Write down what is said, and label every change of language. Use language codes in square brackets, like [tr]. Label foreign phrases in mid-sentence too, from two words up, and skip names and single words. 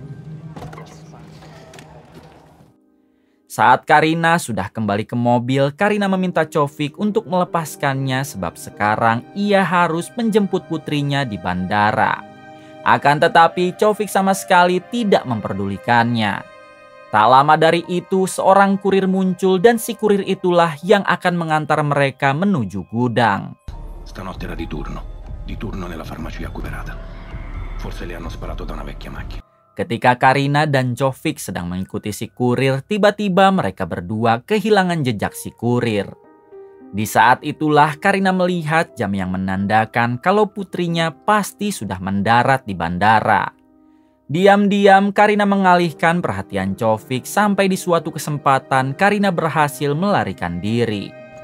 [id] Saat Karina sudah kembali ke mobil, Karina meminta Cofiq untuk melepaskannya sebab sekarang ia harus menjemput putrinya di bandara. Akan tetapi Cofiq sama sekali tidak memperdulikannya. Tak lama dari itu, seorang kurir muncul dan si kurir itulah yang akan mengantar mereka menuju gudang. [it] Stanotte era di turno nella farmacia Cuperata. Forse le hanno sparato da una vecchia macchina. [id] Ketika Karina dan Cofiq sedang mengikuti si kurir, tiba-tiba mereka berdua kehilangan jejak si kurir. Di saat itulah Karina melihat jam yang menandakan kalau putrinya pasti sudah mendarat di bandara. Diam-diam Karina mengalihkan perhatian Cofiq sampai di suatu kesempatan Karina berhasil melarikan diri.